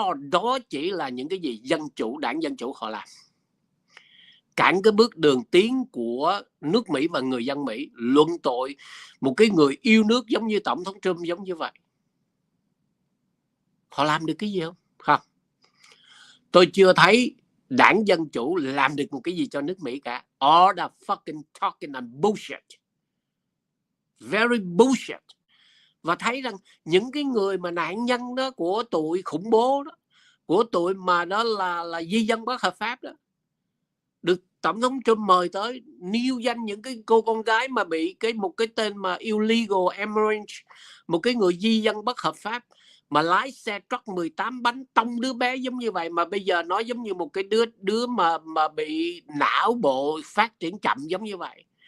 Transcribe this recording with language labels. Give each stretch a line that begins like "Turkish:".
Vietnamese: Đó chỉ là những cái gì Dân Chủ, đảng Dân Chủ họ làm, cản cái bước đường tiến của nước Mỹ và người dân Mỹ. Luận tội một cái người yêu nước giống như Tổng thống Trump giống như vậy, họ làm được cái gì không? Không, tôi chưa thấy đảng Dân Chủ làm được một cái gì cho nước Mỹ cả.
English: All the fucking talking and bullshit, very bullshit.
Vietnamese: Và thấy rằng những cái người mà nạn nhân đó của tụi khủng bố đó, của tụi mà đó là di dân bất hợp pháp đó, được Tổng thống Trump mời tới nêu danh những cái cô con gái mà bị một cái tên mà
English: illegal immigrant,
Vietnamese: một cái người di dân bất hợp pháp mà lái xe truck 18 bánh tông đứa bé giống như vậy, mà bây giờ nó giống như một cái đứa mà bị não bộ phát triển chậm giống như vậy.